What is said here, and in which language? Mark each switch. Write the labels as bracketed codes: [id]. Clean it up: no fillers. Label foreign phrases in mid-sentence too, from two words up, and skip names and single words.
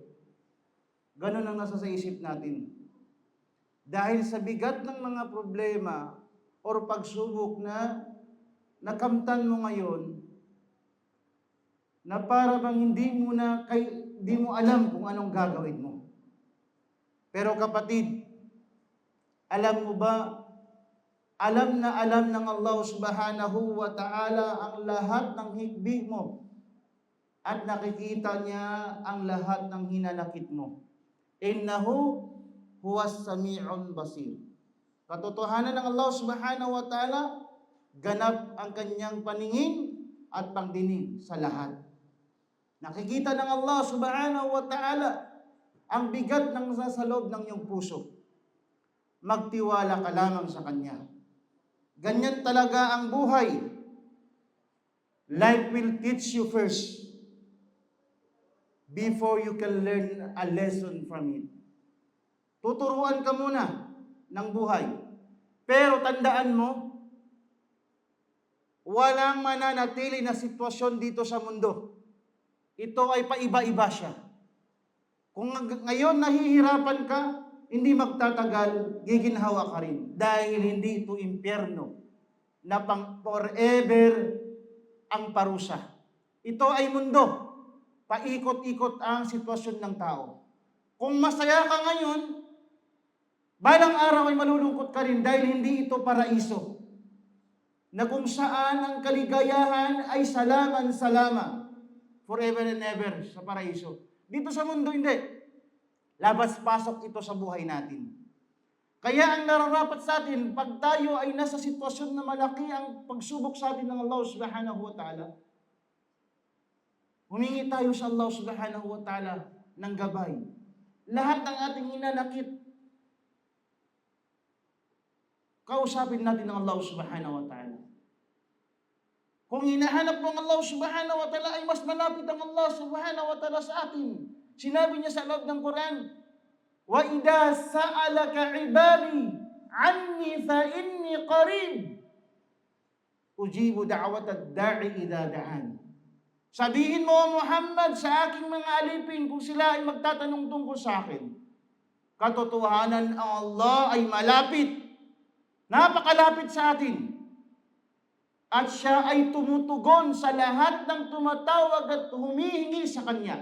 [tl] Ganon ang nasa sa isip natin. Dahil sa bigat ng mga problema o pagsubok na nakamtan mo ngayon, na para bang hindi mo alam kung anong gagawin mo. Pero kapatid, alam mo ba, alam na alam ng Allah [ar] سبحانه وتعالى [tl] ang lahat ng hikbi mo at nakikita niya ang lahat ng hinanakit mo. [ar] إنه هو السميع البصير. [tl] Katotohanan ng Allah [ar] سبحانه وتعالى, [tl] ganap ang kanyang paningin at pangdinig sa lahat. Nakikita ng Allah [ar] سبحانه وتعالى [tl] ang bigat ng nasa loob ng iyong puso. Magtiwala ka lamang sa Kanya. Ganyan talaga ang buhay. [en] Life will teach you first before you can learn a lesson from it. [tl] Tuturuan ka muna ng buhay. Pero tandaan mo, walang mananatili na sitwasyon dito sa mundo. Ito ay paiba-iba siya. Kung ngayon nahihirapan ka, hindi magtatagal, giginhawa ka rin. Dahil hindi ito impyerno na pang forever ang parusa. Ito ay mundo. Paikot-ikot ang sitwasyon ng tao. Kung masaya ka ngayon, balang araw ay malulungkot ka rin dahil hindi ito paraiso. Na kung saan ang kaligayahan ay salaman-salama. [en] Forever and ever [tl] sa paraiso. Dito sa mundo, hindi. Labas-pasok ito sa buhay natin. Kaya ang nararapat sa atin, pag tayo ay nasa sitwasyon na malaki ang pagsubok sa atin ng Allah [ar] سبحانه وتعالى, [tl] humingi tayo sa Allah [ar] سبحانه وتعالى [tl] ng gabay. Lahat ng ating hinanakit, kausapin natin ng Allah [ar] سبحانه وتعالى. [tl] Kung hinahanap mo ang Allah [ar] سبحانه وتعالى, [tl] ay mas malapit ang Allah [ar] سبحانه وتعالى [tl] sa atin. Sinabi niya sa loob ng Quran, [ar] وَإِذَا سَأَلَكَ عِبَادِي عَنِّي فَإِنِّي قَرِيبٌ أُجِيبُ دَعْوَةَ الدَّاعِ إِذَا دَعَانِ. [tl] Sabihin mo, Muhammad, sa aking mga alipin, kung sila ay magtatanong tungkol sa akin, katotohanan ang Allah ay malapit, napakalapit sa atin. At siya ay tumutugon sa lahat ng tumatawag at humihingi sa Kanya.